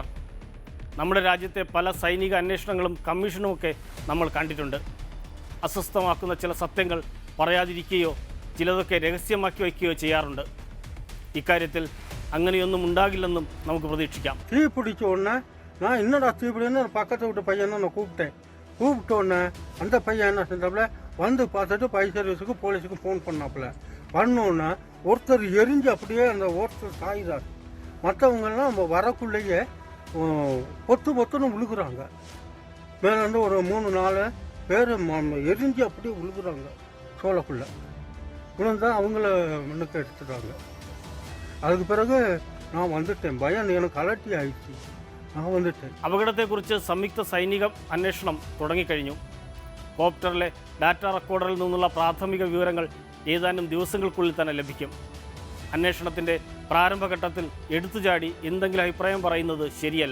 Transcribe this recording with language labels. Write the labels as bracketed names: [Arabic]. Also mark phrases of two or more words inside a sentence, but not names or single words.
[Malayalam] നമ്മുടെ രാജ്യത്തെ പല സൈനിക അന്വേഷണങ്ങളും കമ്മീഷനുമൊക്കെ നമ്മൾ കണ്ടിട്ടുണ്ട്. അസ്വസ്ഥമാക്കുന്ന ചില സത്യങ്ങൾ പറയാതിരിക്കുകയോ ചിലതൊക്കെ രഹസ്യമാക്കി വയ്ക്കുകയോ ചെയ്യാറുണ്ട്. ഇക്കാര്യത്തിൽ അങ്ങനെയൊന്നും ഉണ്ടാകില്ലെന്നും നമുക്ക് പ്രതീക്ഷിക്കാം. [Tamil] தீ பிடிச்ச உடனே நான் இன்னடா தீ பிடின்னு பக்கத்து வீட்டு பையனை நான் கூப்பிட்ட உடனே அந்த பையன் என்ன செஞ்சாப்புல வந்து பார்த்துட்டு [English] fire serviceக்கு [Tamil] போலீஸுக்கு ஃபோன் பண்ணாப்புல. பண்ணோன்னே ஒருத்தர் எரிஞ்சு அப்படியே அந்த ஒருத்தர் சாயுதார். மற்றவங்கெல்லாம் நம்ம வரக்குள்ளேயே பொத்துன்னு விழுகுறாங்க. மேலேருந்து ஒரு 3-4 பேர் எரிஞ்சு அப்படியே விழுகுறாங்க. சோளக்குள்ளே விழுந்தா அவங்கள முன்னுக்கு எடுத்துட்டாங்க. அதுக்கு பிறகு நான் வந்துட்டேன். பயம் எனக்கு அலர்ட்டி ஆயிடுச்சு. நான் வந்துட்டேன். [Malayalam] അപകടത്തെക്കുറിച്ച് സംയുക്ത സൈനിക അന്വേഷണം തുടങ്ങിക്കഴിഞ്ഞു. കോപ്റ്ററിലെ ഡാറ്റ റെക്കോർഡറിൽ നിന്നുള്ള പ്രാഥമിക വിവരങ്ങൾ ഏതാനും ദിവസങ്ങൾക്കുള്ളിൽ തന്നെ ലഭിക്കും. അന്വേഷണത്തിൻ്റെ പ്രാരംഭഘട്ടത്തിൽ എടുത്തുചാടി എന്തെങ്കിലും അഭിപ്രായം പറയുന്നത് ശരിയല്ല.